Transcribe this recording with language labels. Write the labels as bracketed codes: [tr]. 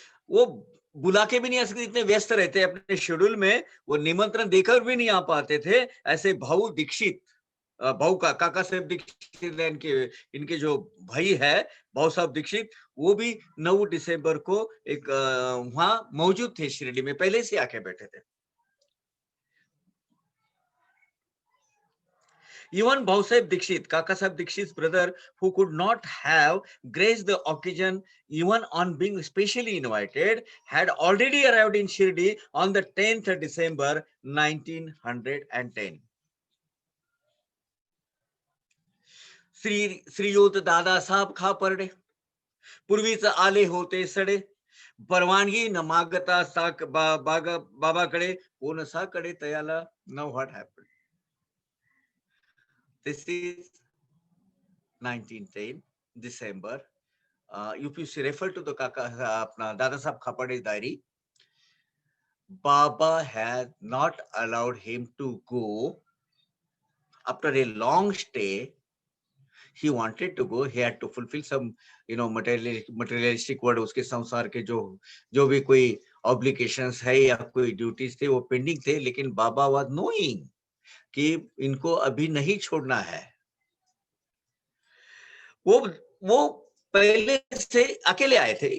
[hi] वो बुला के भी नहीं आ सकते, इतने व्यस्त रहते अपने शेड्यूल में, वो निमंत्रण देकर भी नहीं आ पाते थे. ऐसे भाऊ दीक्षित, भाऊ का काका साहब दीक्षित, इनके जो भाई है भाऊ साहब दीक्षित, वो भी 9 दिसंबर को एक वहां मौजूद थे, शिरडी में पहले से आके बैठे थे. [en] Even Bhausaheb Dikshit, Kaka Saheb Dikshit's brother, who could not have graced the occasion even on being specially invited, had already arrived in Shirdi on the 10th December 1910. [mr] श्रीयुत दादा साहेब खापर्डे पूर्वीच आले होते सडे, परवानगी न मागता बाबाकडे, कोणसाकडे तयाला. [en] Now what happened? This is 1910 December. If you refer to the apna Dada Saheb Khaparde's diary, Baba had not allowed him to go. After a long stay, he wanted to go. He had to fulfill some, materialistic word. [hi] उसके संसार के जो भी कोई obligations है या कोई duties थे, वो pending थे. लेकिन बाबा [en] was knowing [hi] कि इनको अभी नहीं छोड़ना है. वो पहले से अकेले आए थे.